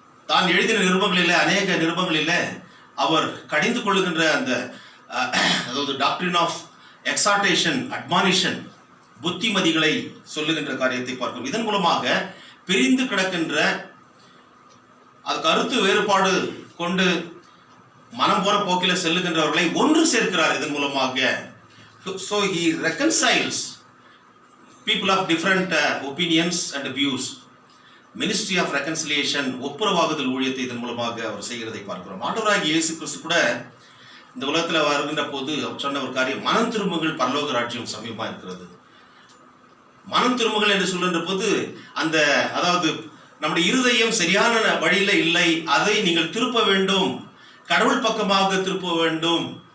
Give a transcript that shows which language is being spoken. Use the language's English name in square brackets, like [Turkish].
[Tamil] தான் எழுதின நிருபங்களிலே, அநேக நிருபங்களிலே அவர் கடிந்து கொள்ளுகின்ற அந்த அதாவது [English] doctrine of exhortation, admonition, [Tamil] புத்திமதிகளை சொல்லுகின்ற காரியத்தை பார்க்கிறோம். இதன் மூலமாக பிரிந்து கிடக்கின்ற, அது கருத்து வேறுபாடு கொண்டு மனம் போற போக்கில் செல்லுகின்றவர்களை ஒன்று சேர்க்கிறார் இதன் மூலமாக. [English] So he reconciles people of different opinions and views. Ministry of reconciliation, [Tamil] ஒப்புரவாகுதல் ஊழியத்தை இதன் மூலமாக அவர் செய்கிறதை பார்க்கிறோம். ஆண்டவராகிய இயேசு கிறிஸ்து கூட இந்த உலகத்தில் வருகின்ற போது அவர் சொன்ன ஒரு காரியம், மனம் திரும்புங்கள், பரலோக ராஜ்யம் சமீபமாக இருக்கிறது. மனம் திரும்புங்கள் என்று சொல்கின்ற போது அந்த அதாவது நம்முடைய இருதயம் சரியான வழியில இல்லை, அதை நீங்கள் திருப்ப வேண்டும், கடவுள் பக்கமாக திருப்ப வேண்டும்.